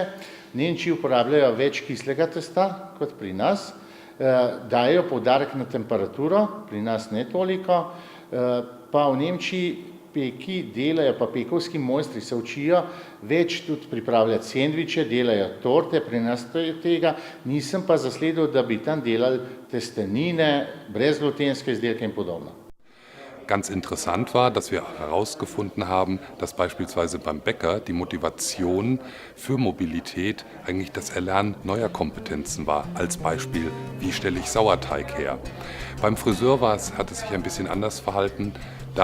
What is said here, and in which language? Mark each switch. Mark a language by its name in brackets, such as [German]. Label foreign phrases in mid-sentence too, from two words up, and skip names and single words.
[Slovenian] V Nemčiji uporabljajo več kislega testa kot pri nas, dajo poudarek na temperaturo, pri nas ne toliko, pa v Nemčiji peki delajo, pa pekovski mojstri se učijo več tudi pripravljati sendviče, delajo torte, pri nas tega nisem pa zasledil, da bi tam delali testenine, brezglutenske izdelke in podobno. [German] Ganz interessant war, dass wir herausgefunden haben, dass beispielsweise beim Bäcker die Motivation für Mobilität eigentlich das Erlernen neuer Kompetenzen war. Als Beispiel, wie stelle ich Sauerteig her? Beim Friseur hat es sich ein bisschen anders verhalten.